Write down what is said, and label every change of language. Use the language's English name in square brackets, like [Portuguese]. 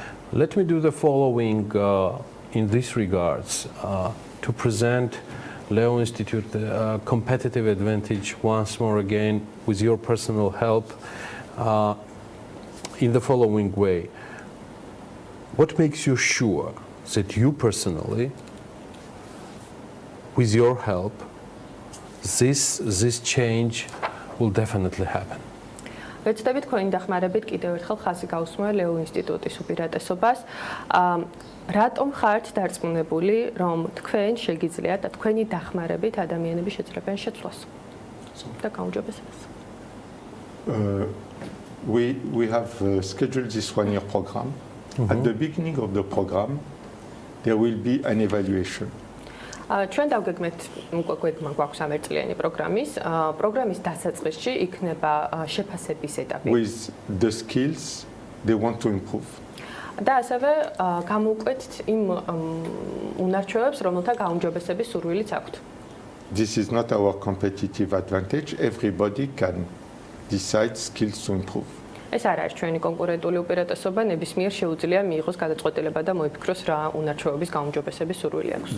[English] Let me do the following in this regards to present Leo Institute competitive advantage once more again with your personal help in the following way. What makes you sure that you personally, with your help, this change will definitely happen. [Georgian] ვეცდებით თქვენი დახმარებით კიდევ ერთხელ ხაზი გაუსმო ლეო ინსტიტუტის უპირატესობას. რატომ ხართ დარწმუნებული, რომ თქვენ შეგიძლიათ და თქვენი დახმარებით ადამიანები შეძლებენ შეცვლას და გაუმჯობესებას? [English] We have scheduled this one-year program. At the beginning of the program, there will be an evaluation. [Georgian] ჩვენ დავგეგმეთ უკვე გვაქვს ამერწლიანი პროგრამის დასაწყისში იქნება შეფასების ეტაპი. [English] With the skills they want to improve. [Georgian] და ასევე გამოვკვეთთ იმ უნარჩვევებს, რომელთა გაუმჯობესების სურვილიც აქვთ. [English] This is not our competitive advantage. Everybody can decide skills to improve. [Georgian] ეს არ არის ჩვენი კონკურენტული უპირატესობა, ნებისმიერ შეუძლია მიიღოს გადაწყვეტილება და მოიფიქროს რა უნარჩვევების გაუმჯობესების სურვილი აქვს.